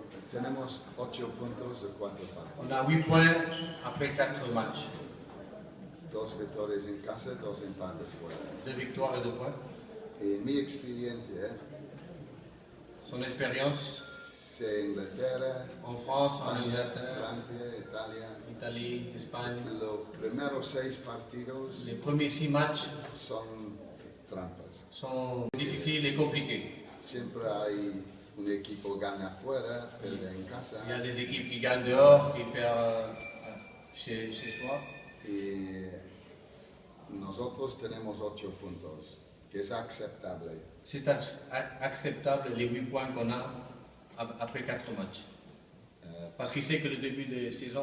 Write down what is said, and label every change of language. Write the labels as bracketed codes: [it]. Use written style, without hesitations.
[es] tenemos 8 puntos de 4 partidos. [fr] on a 8 points après 4 matchs. [es] 2 victorias en casa, 2 empates fuera. [fr] 2 victoires et 2 points. [es] Y mi experiencia, [fr] Son expérience [es] sea Inglaterra, [fr] en France, en [es] España, [fr] Angleterre, [es] Francia, Italia, [fr] Italie, Espagne. [es] los primeros 6 partidos [fr] Les premiers 6 matchs [es] son trampas. [fr] sont difficiles et compliqués. [es] Siempre hay un equipo gana afuera, pierde en casa. [fr] Il y a des équipes qui gagnent dehors, qui perdent chez soi. [es] Y nosotros tenemos 8 puntos, que es aceptable. [fr] C'est acceptable les 8 points qu'on a après 4 matchs. Parce qu'il sait que le début de saison,